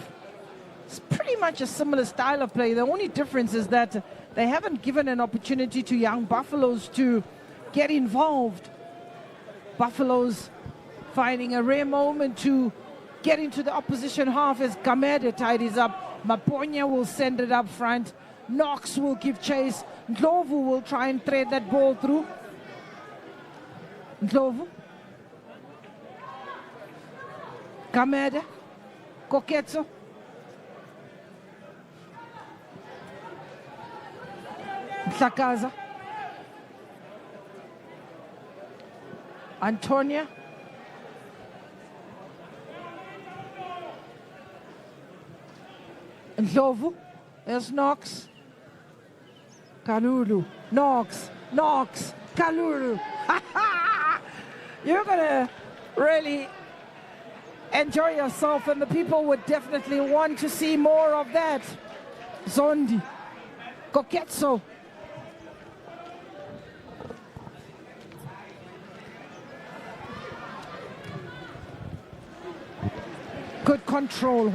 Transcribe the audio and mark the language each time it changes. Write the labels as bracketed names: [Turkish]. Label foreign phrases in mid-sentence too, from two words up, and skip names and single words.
[English] It's pretty much a similar style of play. The only difference is that they haven't given an opportunity to young Buffaloes to get involved. Buffaloes finding a rare moment to get into the opposition half as Kamede tidies up. Maponya will send it up front. Knox will give chase. Ndlovu will try and thread that ball through. Ndlovu. Kamede. Koketso. Sakaza. Antonia. Ndlovu. There's Knox. Kalulu. Knox. Knox. Kalulu. You're going to really enjoy yourself, and the people would definitely want to see more of that. Zondi, Koketso. Good control.